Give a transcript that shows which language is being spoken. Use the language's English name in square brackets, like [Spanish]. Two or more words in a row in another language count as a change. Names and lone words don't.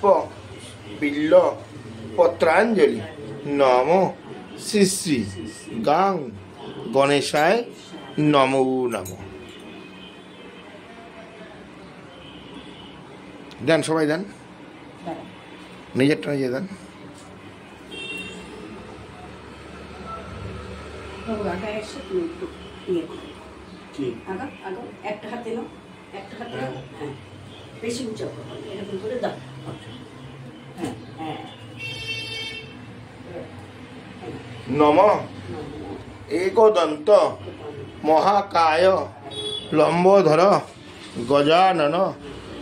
[Sanskrit] बिल्ल पत्रांजलि नमो श्री श्री गां गणेशाय नमो नमो। [Bangla] দেন সবাই দেন নিজেরটা নিজে দেন। একটা হাতে নাও, একটা হাতে নাও, হ্যাঁ বেশি উঁচা করো, এরকম করে দাও। হ্যাঁ হ্যাঁ। [Sanskrit] नम एकदंत महाकाय लंबोधर गजानन